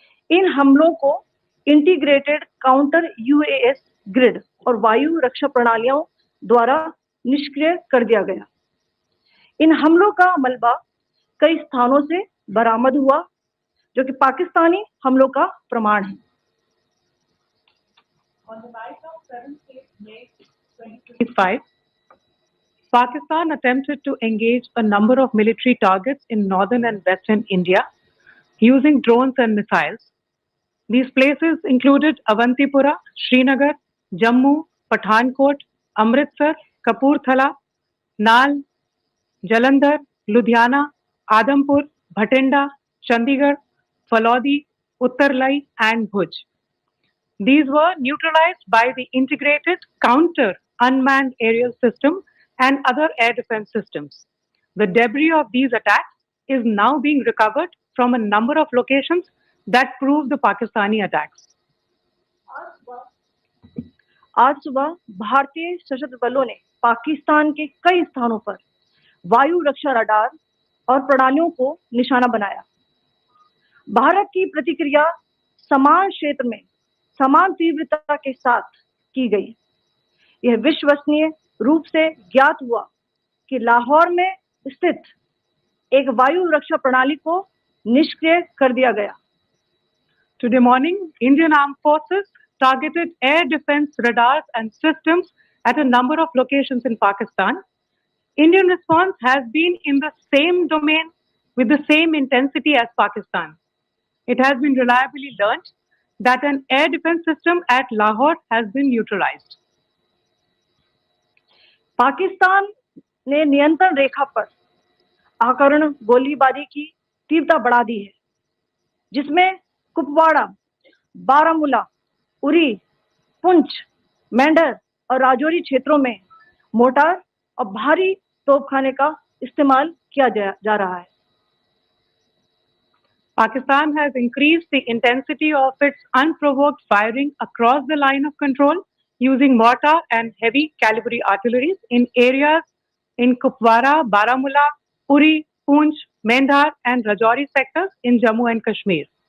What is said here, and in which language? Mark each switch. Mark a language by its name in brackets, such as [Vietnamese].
[Hindi] इन हमलों को integrated counter UAS grid और वायु रक्षा प्रणालियों द्वारा निष्क्रिय कर दिया गया। इन हमलों का मलबा कई स्थानों से बरामद हुआ, जो कि पाकिस्तानी हमलों का प्रमाण है। [English] On the night of 7th May 2025, Pakistan attempted to engage a number of military targets in northern and western India using drones and missiles. These places included Avantipura, Srinagar, Jammu, Pathankot, Amritsar, Kapurthala, Nal, Jalandhar, Ludhiana, Adampur, Bhatinda, Chandigarh, Falodi, Uttarlai and Bhuj. These were neutralized by the integrated counter unmanned aerial system and other air defense systems. The debris of these attacks is now being recovered from a number of locations that prove the Pakistani attacks. [Hindi] आज सुबह भारतीय सशस्त्र बलों ने पाकिस्तान के कई स्थानों पर वायु रक्षा रडार और प्रणालियों को निशाना बनाया। भारत की प्रतिक्रिया समान क्षेत्र में समान तीव्रता के साथ की गई। यह विश्वसनीय रूप से ज्ञात हुआ कि लाहौर में स्थित एक वायु रक्षा प्रणाली को निष्क्रिय कर दिया गया। [English] Today morning, Indian Armed Forces targeted air defense radars and systems at a number of locations in Pakistan. Indian response has been in the same domain with the same intensity as Pakistan. It has been reliably learned that an air defense system at Lahore has been neutralized. [Hindi] Pakistan ने नियंत्रण रेखा पर आकरण गोलीबारी की तीव्रता बढ़ा दी है, जिसमें कुपवाड़ा, बारामूला, उरी, पुंछ, मेंढर और राजौरी क्षेत्रों में मोर्टार और भारी तोपखाने का इस्तेमाल किया जा रहा है। [English] Pakistan has increased the intensity of its unprovoked firing across the line of control using mortar and heavy calibre artillery in areas in Kupwara, Baramulla, Uri, Poonch, Mendhar and Rajouri sectors in Jammu and Kashmir.